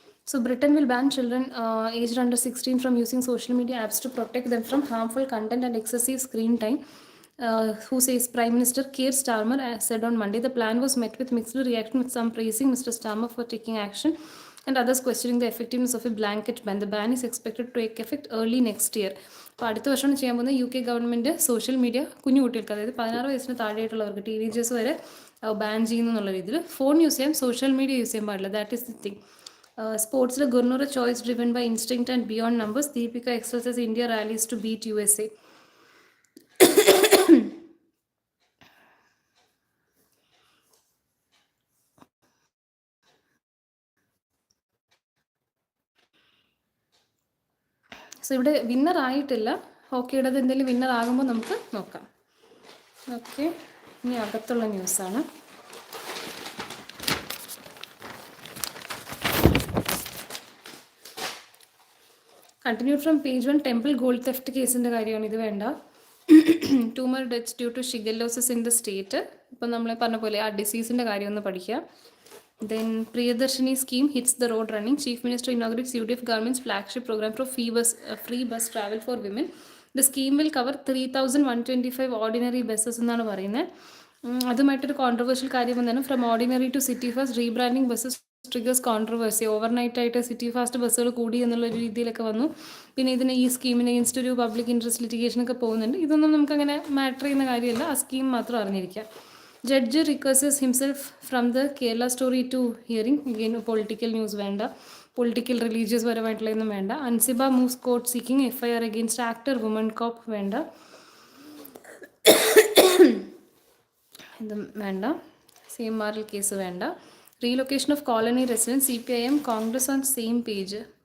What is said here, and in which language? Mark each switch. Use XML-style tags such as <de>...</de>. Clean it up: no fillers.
<en>So Britain will ban children aged under 16 from using social media apps to protect them from harmful content and excessive screen time. Who says Prime Minister Keir Starmer said on Monday the plan was met with mixed reaction, with some praising Mr. Starmer for taking action and others questioning the effectiveness of a blanket ban. The ban is expected to take effect early next year.</en> <ml>അപ്പോൾ അടുത്ത വർഷമാണ് ചെയ്യാൻ പോകുന്നത്. UK government social media കുഞ്ഞു കുട്ടികൾക്ക്, അതായത് 16 വയസ്സിന് താഴെയായിട്ടുള്ളവർക്ക്, teenagers വരെ ബാൻ ചെയ്യുന്നു എന്നുള്ള രീതിയിൽ ഫോൺ യൂസ് ചെയ്യാം, സോഷ്യൽ മീഡിയ യൂസ് ചെയ്യാൻ പാടില്ല.</ml> <en>That is the thing. സ്പോർട്സിൽ Gurnoor choice driven by instinct and beyond numbers. Deepika excels India rallies to beat USA.</en> <ml>So ഇവിടെ വിന്നർ ആയിട്ടില്ല. ഹോക്കിയുടെ എന്തെങ്കിലും വിന്നർ ആകുമ്പോൾ നമുക്ക് നോക്കാം. ഓക്കെ, ഇനി അകത്തുള്ള ന്യൂസാണ്. Continue from page 1. Temple gold theft കേസിൻ്റെ കാര്യമാണ്. ഇത് വേണ്ട.</ml> <en>2 more deaths due to shigellosis in the state.</en> <ml>ഇപ്പം നമ്മൾ പറഞ്ഞ പോലെ ആ ഡിസീസിൻ്റെ കാര്യം ഒന്ന് പഠിക്കുക.</ml> <en>Then Priyadarshini scheme hits the road running. Chief Minister inaugurates UDF government's flagship program for free bus travel for women. The scheme will cover 3,125 ordinary buses</en> <ml>എന്നാണ് പറയുന്നത്. അതുമായിട്ടൊരു കോൺട്രവേഴ്ഷ്യൽ കാര്യം വന്നാണ്.</ml> <en>From ordinary to city fast rebranding buses triggers controversy.</en> <ml>Overnight ആയിട്ട് city fast ബസ്സുകൾ കൂടി എന്നുള്ള രീതിയിലൊക്കെ വന്നു. പിന്നെ ഇതിന് ഈ സ്കീമിന് അഗെയിൻസ്റ്റ് ഒരു പബ്ലിക് ഇൻട്രസ്റ്റ് ലിറ്റിഗേഷനൊക്കെ പോകുന്നുണ്ട്. ഇതൊന്നും നമുക്കങ്ങനെ മാറ്റർ ചെയ്യുന്ന കാര്യമല്ല. ആ സ്കീം മാത്രം അറിഞ്ഞിരിക്കുക.</ml> <en>Judge recurses himself from the Kerala story to hearing.</en> <ml>Again, political news വേണ്ട, പൊളിറ്റിക്കൽ റിലീജിയസ് പരമായിട്ടുള്ളതൊന്നും വേണ്ട.</ml> <en>Ansiba moves court seeking FIR against actor woman cop വേണ്ട.</en> <ml>ഇതും വേണ്ട. CMR കേസ് വേണ്ട.</ml> <en>Relocation of colony residence CPIM Congress on same page.</en>